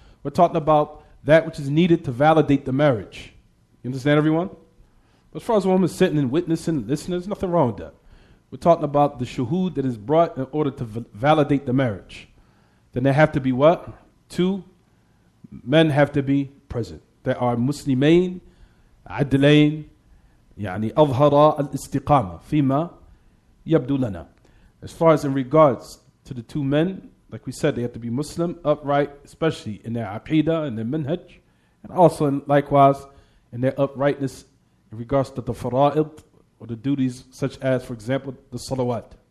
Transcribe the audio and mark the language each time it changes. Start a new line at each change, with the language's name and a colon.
English: We're talking about that which is needed to validate the marriage. You understand, everyone? As far as a woman sitting and witnessing and listening, there's nothing wrong with that. We're talking about the shuhud that is brought in order to validate the marriage. Then there have to be what? 2 men have to be present. There are Muslimain, Adlain,
Arabic: يعني أظهر الاستقامة فيما يبدو لنا.
English: As far as in regards to the 2 men, like we said, they have to be Muslim, upright, especially in their aqidah and their minhaj, and also likewise in their uprightness in regards to the fara'id, or the duties such as, for example, the salawat.